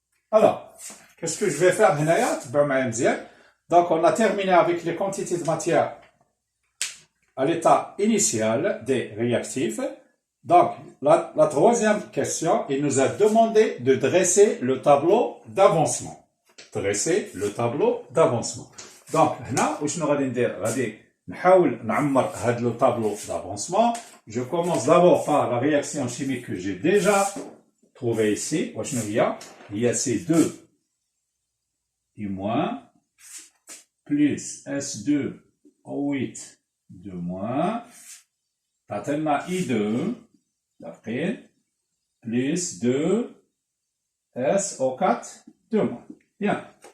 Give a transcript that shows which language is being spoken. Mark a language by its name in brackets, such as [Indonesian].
[French] Alors, qu'est-ce que je vais faire maintenant? Donc, on a terminé avec les quantités de matière à l'état initial des réactifs. Donc, la troisième question, il nous a demandé de dresser le tableau d'avancement. Dresser le tableau d'avancement. [Arabic] Donc, هنا واش غادي ندير؟ غادي نحاول نعمر هذا [French] le tableau d'avancement. Je commence d'abord par la réaction chimique que j'ai déjà trouvée ici. [Arabic] واش هي؟ هي C2 I- plus S2O8 2-, تعطينا I2 d'après plus 2 SO4 2-. Bien.